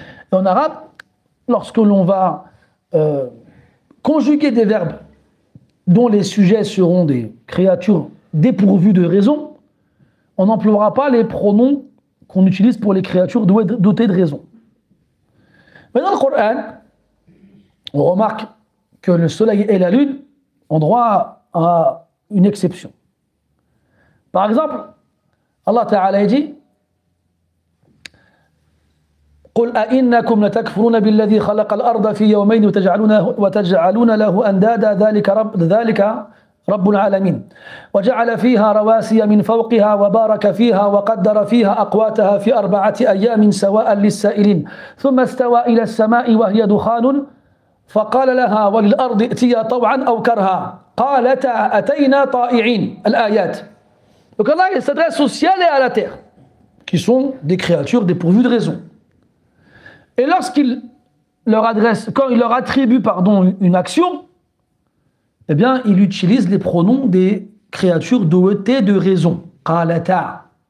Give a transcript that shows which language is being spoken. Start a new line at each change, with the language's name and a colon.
French: Et en arabe, lorsque l'on va conjuguer des verbes dont les sujets seront des créatures dépourvues de raison, on n'emploiera pas les pronoms qu'on utilise pour les créatures dotées de raison. Mais dans le Coran, on remarque que le soleil et la lune ont droit à une exception. Par exemple, Allah Ta'ala dit
Arabic: قل أئنكم لتكفرون بالذي خلق الأرض في يومين وتجعلون له أندادا ذلك رب العالمين وجعل فيها رواسي من فوقها وبارك فيها وقدر فيها أقواتها في 4 أيام سواء للسائلين ثم استوى إلى السماء وهي دخان فقال لها وللأرض ائتيا طوعا أو كرها قالتا أتينا طائعين الآيات.
French: Donc Allah il s'adresse au ciel et à la terre qui sont des créatures dépourvues de raison. Et lorsqu'il leur adresse, quand il leur attribue une action, eh bien, il utilise les pronoms des créatures dotées de raison. Qalata.